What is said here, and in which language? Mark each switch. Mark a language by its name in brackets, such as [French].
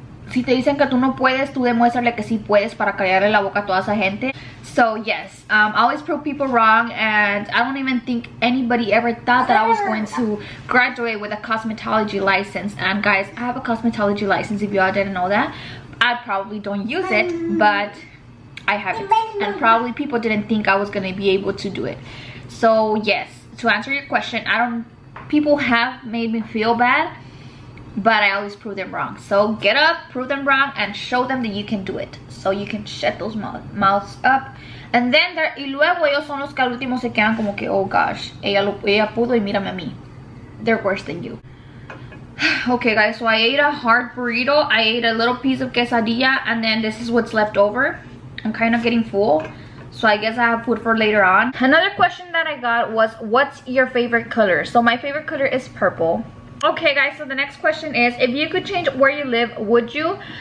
[Spanish] Si te dicen que tú no puedes, tú demuéstrale que sí puedes para callarle la boca a toda esa gente. [English] So yes, always prove people wrong, and I don't even think anybody ever thought that I was going to graduate with a cosmetology license. And guys, I have a cosmetology license if you all didn't know that. I probably don't use it, but I have it, and probably people didn't think I was going to be able to do it. So yes, to answer your question, people have made me feel bad, but I always prove them wrong. So get up, prove them wrong, and show them that you can do it. So you can shut those mouths up. And then [Spanish] y luego ellos son los que al último se quedan como que, [English] oh gosh, [Spanish] ella pudo y mírame a mí. [English] They're worse than you. Okay guys, so I ate a hard burrito, I ate a little piece of quesadilla, and then this is what's left over. I'm kind of getting full, so I guess I have food for later on. Another question that I got was, what's your favorite color? So my favorite color is purple. Okay guys, so the next question is, if you could change where you live, would you?